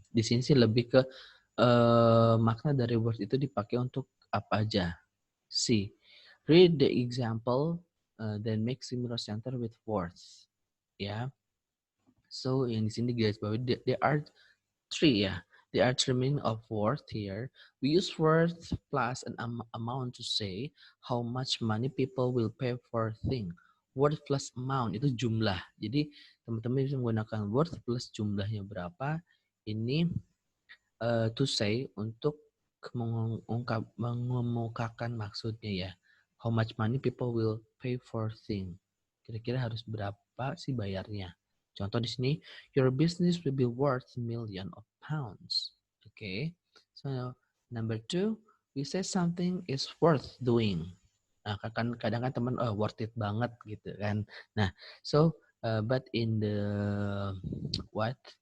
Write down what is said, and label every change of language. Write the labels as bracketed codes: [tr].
[id] Di sini sih lebih ke makna dari worth itu dipakai untuk apa aja. [en] See, read the example, then make similar sentence with worth. [id] Ya, so yang di sini guys, bahwa [en] there are three, [id] ya. [en] There are three meaning of worth here. We use worth plus an amount to say how much money people will pay for a thing. [id] Worth plus amount itu jumlah. Jadi teman-teman bisa menggunakan worth plus jumlahnya berapa. Ini [en] to say [id] untuk mengemukakan maksudnya, ya. [en] How much money people will pay for thing. [id] Kira-kira harus berapa sih bayarnya? Contoh di sini, [en] your business will be worth million of pounds. Okay. So number 2, we say something is worth doing. [id] Nah, kadang kan teman [en] worth it [id] banget gitu kan. Nah, [en] so but in the what?